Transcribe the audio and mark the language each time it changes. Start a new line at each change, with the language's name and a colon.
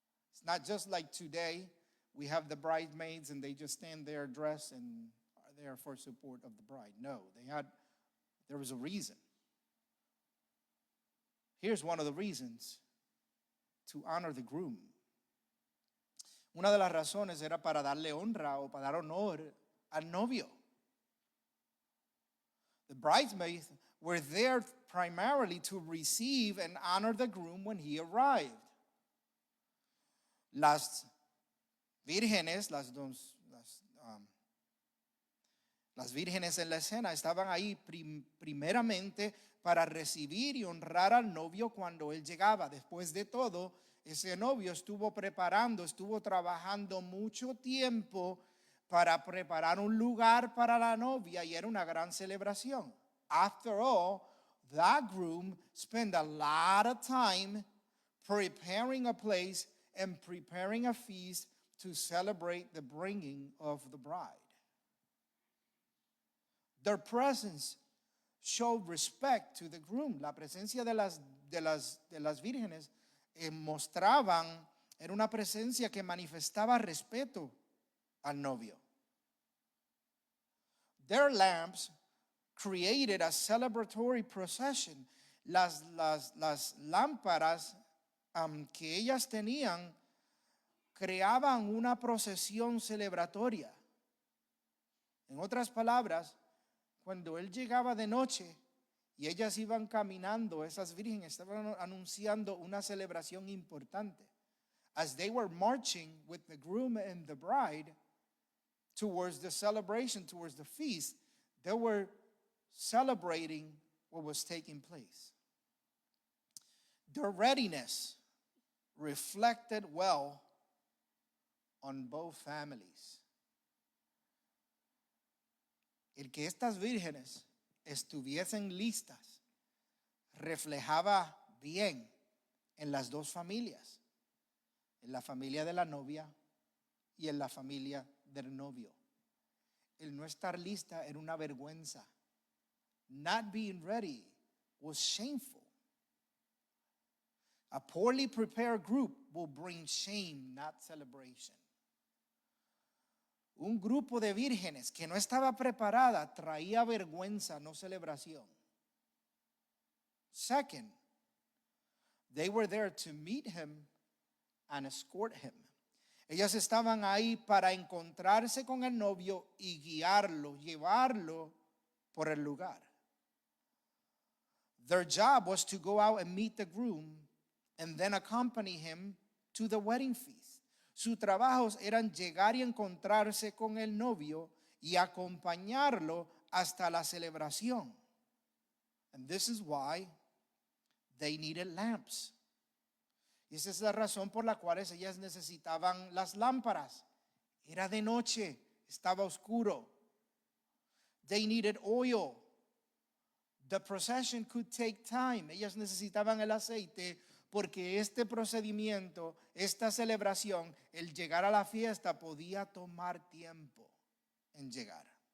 English: It's not just like today. We have the bridesmaids and they just stand there dressed and are there for support of the bride. No, there was a reason. Here's one of the reasons: to honor the groom.
Spanish: Una de las razones era para darle honra o para dar honor al novio.
English: The bridesmaids were there primarily to receive and honor the groom when he arrived.
Spanish: Las vírgenes, las vírgenes en la escena estaban ahí primeramente para recibir y honrar al novio cuando él llegaba. Después de todo, ese novio estuvo trabajando mucho tiempo para preparar un lugar para la novia, y era una gran celebración.
English: After all, that groom spent a lot of time preparing a place and preparing a feast to celebrate the bringing of the bride. Their presence showed respect to the groom.
Spanish: La presencia de las vírgenes mostraban, era una presencia que manifestaba respeto al novio.
English: Their lamps created a celebratory procession.
Spanish: Las lámparas que ellas tenían creaban una procesión celebratoria. En otras palabras, cuando él llegaba de noche y ellas iban caminando, esas vírgenes estaban anunciando una celebración importante.
English: As they were marching with the groom and the bride towards the celebration, towards the feast, they were celebrating what was taking place. Their readiness reflected well on both families.
Spanish: El que estas vírgenes estuviesen listas reflejaba bien en las dos familias, en la familia de la novia y en la familia del novio. El no estar lista era una vergüenza.
English: Not being ready was shameful. A poorly prepared group will bring shame, not celebration.
Spanish: Un grupo de vírgenes que no estaba preparada traía vergüenza, no celebración.
English: Second, they were there to meet him and escort him.
Spanish: Ellas estaban ahí para encontrarse con el novio y guiarlo, llevarlo por el lugar.
English: Their job was to go out and meet the groom and then accompany him to the wedding feast.
Spanish: Sus trabajos eran llegar y encontrarse con el novio y acompañarlo hasta la celebración.
English: And this is why they needed lamps.
Spanish: Y esa es la razón por la cual ellas necesitaban las lámparas. Era de noche, estaba oscuro.
English: They needed oil. The procession could take time.
Spanish: Ellas necesitaban el aceite porque este procedimiento, esta celebración, el llegar a la fiesta podía tomar tiempo en llegar.